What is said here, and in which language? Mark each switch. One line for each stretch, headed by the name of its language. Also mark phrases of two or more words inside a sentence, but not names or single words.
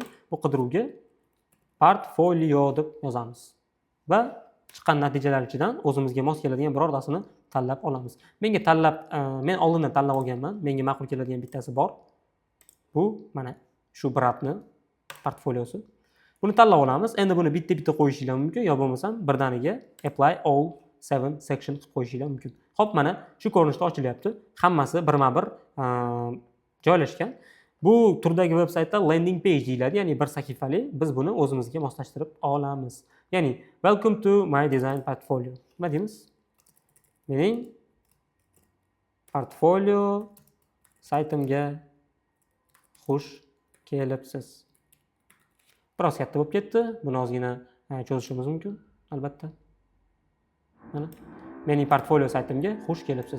Uzbek: Bu qidiruvga portfolio deb yozamiz va chiqqan natijalar ichidan o'zimizga mos keladigan birortasini tanlab olamiz. Men oldindan tanlab olganman. Menga ma'qul keladigan bittasi bor. Bu mana shu bratni portfoliosi. Buni tanlab olamiz. Endi buni bitta-bitta qo'yishinglar mumkin, yo bo'lmasam birdaniga
English: apply all 7 section
Uzbek: qilib qo'yishinglar mumkin. Xo'p, mana shu ko'rinishda ochilyapti. Hammasi birma-bir joylashgan. Bu turdagi veb-saytda
English: landing page
Uzbek: deyiladi, ya'ni bir sahifali. Biz buni o'zimizga moslashtirib olamiz.
English: Ya'ni welcome to my design portfolio.
Uzbek: Nima deymiz? Mening portfolio saytimga xush kelibsiz. Biroz katta bo'lib ketdi. Buni ozgina cho'zishimiz mumkin, albatta. Mana mening portfolio saytimga xush kelibsiz.